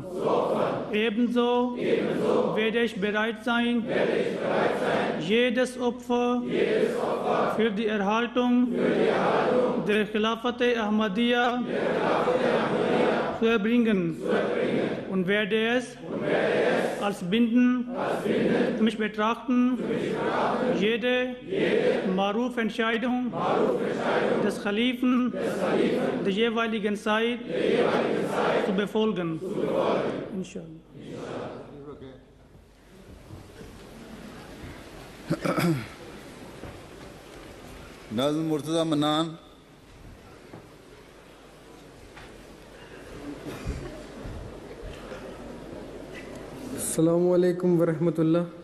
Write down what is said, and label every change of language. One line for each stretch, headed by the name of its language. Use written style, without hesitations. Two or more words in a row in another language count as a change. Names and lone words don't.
German: Ebenso werde ich bereit sein, jedes Opfer für die Erhaltung der Khilafat Ahmadiyya zu erbringen und werde es als bindend für mich betrachten, jede Maruf-Entscheidung des Khalifen der jeweiligen Zeit zu befolgen.
Arabic: Inshallah.
Urdu: ناظم مرتضیٰ منان۔
Arabic: السلام علیکم ورحمۃ اللہ۔